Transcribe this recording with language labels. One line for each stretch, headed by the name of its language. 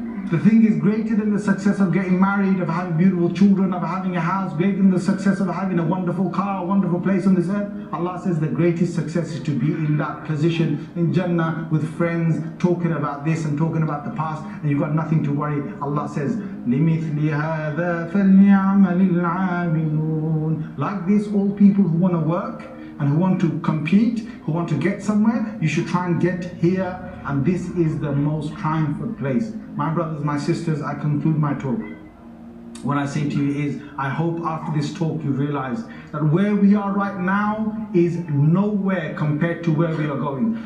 English: The thing is greater than the success of getting married, of having beautiful children, of having a house, greater than the success of having a wonderful car, a wonderful place on this earth. Allah says the greatest success is to be in that position in Jannah with friends, talking about this and talking about the past, and you've got nothing to worry. Allah says,
Arabic: لِمِثْلِ هَذَا فَلْيَعْمَلِ الْعَامِلُونَ.
English: Like this, all people who want to work and who want to compete, who want to get somewhere, you should try and get here, and this is the most triumphant place. My brothers, my sisters, I conclude my talk. What I say to you is, I hope after this talk you realize that where we are right now is nowhere compared to where we are going.